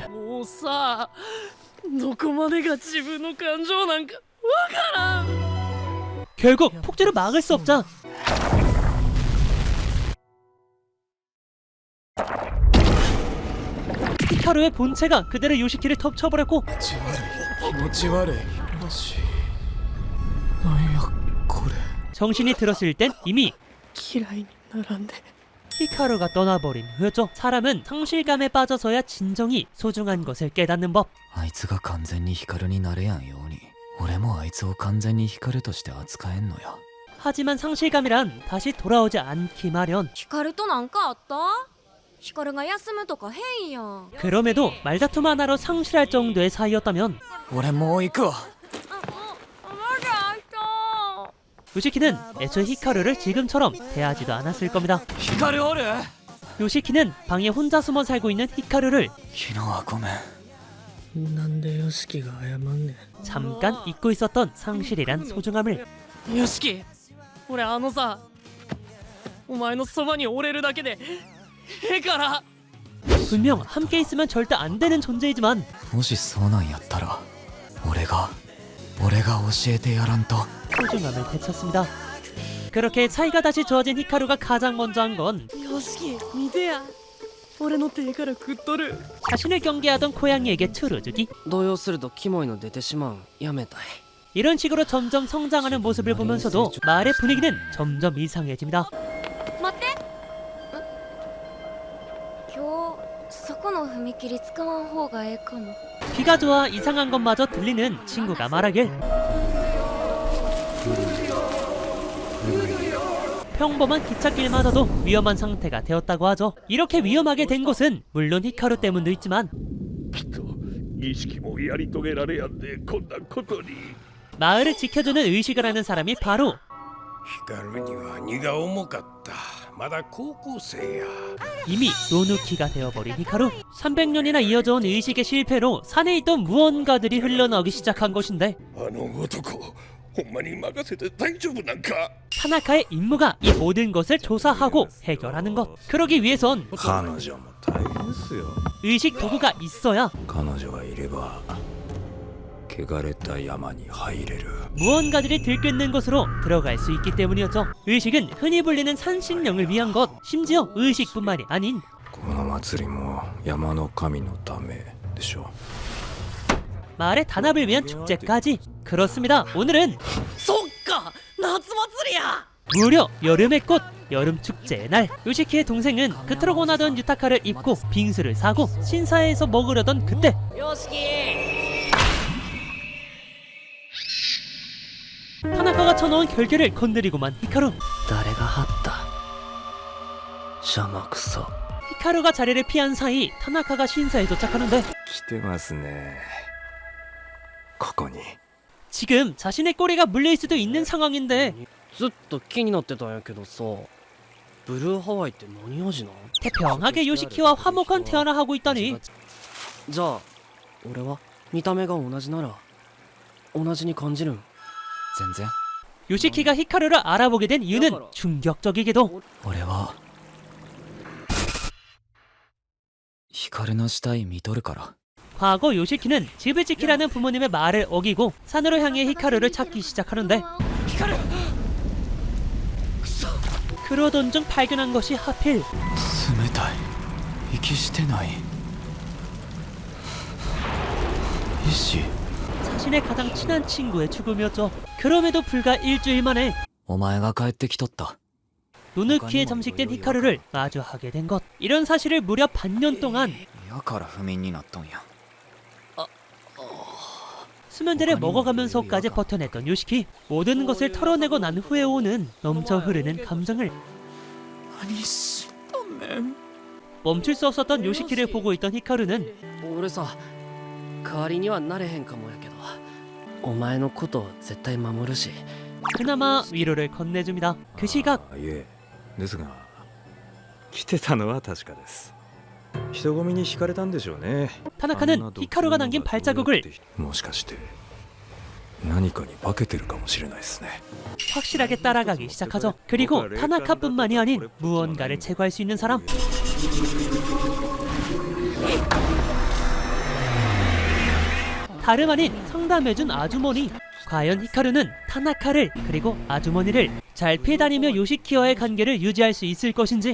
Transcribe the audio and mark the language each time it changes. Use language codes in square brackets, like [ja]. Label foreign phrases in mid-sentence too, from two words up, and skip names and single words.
[ja] もうさ、どこまでが自分の感情なんかわからん。 [ko] 결국 폭주를 막을 수 없자 히카루의 본체가 그대로 요시키를 덮쳐버렸고 [ja] 気持ち悪いよしなんやこれ [ko] 정신이 들었을 땐 이미 [ja] 嫌いにならんで。 [ko] 히카루가 떠나버린 후였죠. 사람은 상실감에 빠져서야 진정이 소중한 것을 깨닫는 법. [ja] あいつが完全に光になれやんように俺もあいつを完全に光として扱えんのや。 [ko] 하지만 상실감이란 다시 돌아오지 않기 마련. [ja] ヒカルとなんかあった？ヒカルが休むとか変やん。 [ko] 그럼에도 말다툼 하나로 상실할 정도의 사이였다면 [ja] 俺もう行くわ [ko] 요시키는 애초에 히카루를 지금처럼 대하지도 않았을 겁니다. [ja] 光おる [ko] 요시키는 방에 혼자 숨어 살고 있는 히카루를 [ja] 昨日はごめんなんでヨシキが謝んね [ko] 잠깐 잊고 있었던 상실이란 소중함을. ん。 [ja] ヨシキ、俺さ、お前のそばにおれるだけでええから。 [ko] 분명 함께 있으면 절대 안 되는 존재이지만 [ja] もしそうなんやったら俺が教えてやらんと。 [ko] 소중함을 되찾습니다. 그렇게 사이가 다시 좋아진 히카루가 가장 먼저 한 건 [ja] ヨシキ、見てや。俺の手から食っとる。 [ko] 자신을 경계하던 고양이에게 틀어주기. [ja] 動揺するとキモいの出てしまうんやめたい。 [ko] 이런 식으로 점점 성장하는 모습을 보면서도 마을의 분위기는 점점 이상해집니다. [ja] 待って。今日そこの踏切使わん方がええかも。 [ko] 귀가 좋아 이상한 것마저 들리는 친구가 말하길 평범한 기찻길마저도 위험한 상태가 되었다고 하죠. 이렇게 위험하게 된 것은 물론 히카루 때문도 있지만 [ja] きっと儀式もやり遂げられやんでこんなことに。 [ko] 마을을 지켜주는 의식을 하는 사람이 바로 [ja] 光には荷が重かった。まだ高校生や。 [ko] 이미 노누키가 되어버린 히카루. 300년이나 이어져온 의식의 실패로 산에 있던 무언가들이 흘러나오기 시작한 것인데 [ja] あの男、ほんまに任せて大丈夫なんか。 [ko] 타나카의 임무가 이 모든 것을 조사하고 해결하는 것. 그러기 위해선 [ja] 彼女も大変っすよ。 [ko] 의식 도구가 있어야 [ja] 彼女がいれば汚れた山に入れる。 [ko] 무언가들이 들끓는 곳으로 들어갈 수 있기 때문이었죠. 의식은 흔히 불리는 산신령을 위한 것. 심지어 의식뿐만이 아닌 [ja] この祭りも山の神のためでしょ。 [ko] 마을의 단합을 위한 축제까지. 그렇습니다. 오늘은 [ja] そっか、夏祭りや。 [ko] 무려 여름의 꽃, 여름 축제의 날. 요시키의 동생은 그토록 원하던 유타카를 입고 빙수를 사고 신사에서 먹으려던 그때 [ja] ヨシキ。 [ko] 타나카가 쳐놓은 결계를 건드리고만 히카루. [ja] 誰が張った？ 邪魔くさ。 [ko] 히카루가 자리를 피한 사이 타나카가 신사에 도착하는데 [ja] 来てますねここに [ko] 지금 자신의 꼬리가 물릴 수도 있는 상황인데 [ja] ずっと気になってたんやけどさ、ブルーハワイって何味なん？ [ko] 태평하게 요시키와 화목한 대화를 하고 있다니 [ja] じゃあ俺は見た目が同じなら同じに感じるん？全然 [ko] 요시키가 히카루를 알아보게 된 이유는 충격적이게도 [ja] 俺は光の死体見とるから [ko] 과거 요시키는 집을 지키라는 부모님의 말을 어기고 산으로 향해 히카루를 찾기 시작하는데 그러던 중 발견한 것이 하필 [ja] 冷たい息してない医師 [ko] 자신의 가장 친한 친구의 죽음이었죠. 그럼에도 불과 일주일 만에 [ja] お前が帰ってきとった [ko] 노느키에 잠식된 히카루를 마주하게 된 것. 이런 사실을 무려 반년 동안 [ja] やから不眠になっとんや [ko] 수면제를 먹어가면서까지 버텨냈던 요시키. 모든 것을 털어내고 난 후에 오는 넘쳐 흐르는 감정을 [ja] 何しとんねん [ko] 멈출 수 없었던 요시키를 보고 있던 히카루는 [ja] 俺さ代わりにはなれへんかもやけどお前のこと絶対守るし [ko] 그나마 위로를 건네줍니다. 그 시각 [ja] いえですが来てたのは確かです人混みに惹かれたんでしょうね [ko] 타나카는 히카루가 남긴 발자국을 [ja] もしかして何かに化けてるかもしれないですね [ko] 확실하게 따라가기 시작하죠. 그리고 타나카뿐만이 아닌 무언가를 제거할 수 있는 사람. 다름 아닌 상담해준 아주머니. 과연 히카루는 타나카를 그리고 아주머니를 잘 피해 다니며 요시키와의 관계를 유지할 수 있을 것인지.